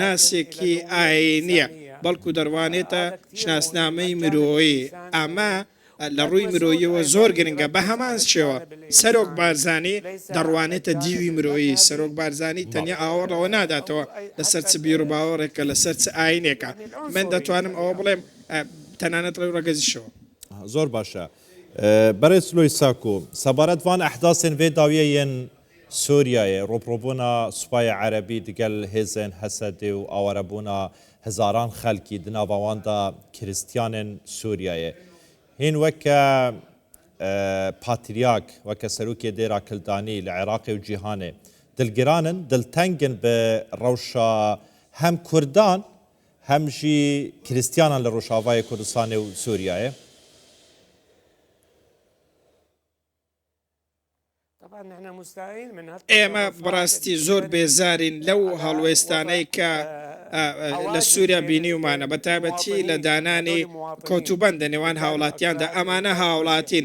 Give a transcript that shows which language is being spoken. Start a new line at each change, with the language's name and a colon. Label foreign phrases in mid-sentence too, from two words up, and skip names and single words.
Central Kurdish: شناسێکی ئاینیە بەڵکو دەڕوانێتە شناسنامەی مرۆیی ئەمە لە ڕووی مرۆییەوە زۆر گرنگە بە هەمان شێوە سەرۆک بارزانانی دەڕوانێتە دیوی مرۆیی سەرۆک بارزانانی تەنیا ئاوەڕەوە ناداتەوە لەسەر چ بیر و باوەڕێکە لەسەر چ ئاینێکە من دەتوانم ئەوە بڵێم تەنانەت ڕێ ڕەگەزیشەوە
Kurdish: زۆر باشە بەرەی سلۆی ساکۆ سەبارەت وان ئەحداسên vê dawiyê yên Sûriyayê ڕۆپڕۆبوونا سوپایە عەرەبی دیگەل hêzên Hesedê û awarebûna hezaran xelkî di nava wan da kiristyanên Sûriyayê hîn weke patrîyak weke serokê dêra kildanî li Iraqê û cîhanê dilgiranin diltengin bi rewşa hem Kurdan hem jî kiristyanan li Rojavayê Kurdistanê û Sûriyayê
Central Kurdish: ئێمە بەڕاستی زۆر بێزارین لەو هەڵوێستانەی کە لە سووریا بینیومانە بە تایبەتی لە دانانی کۆتوبەندە نێوان هاوڵاتیاندا ئەمانە هاوڵاتین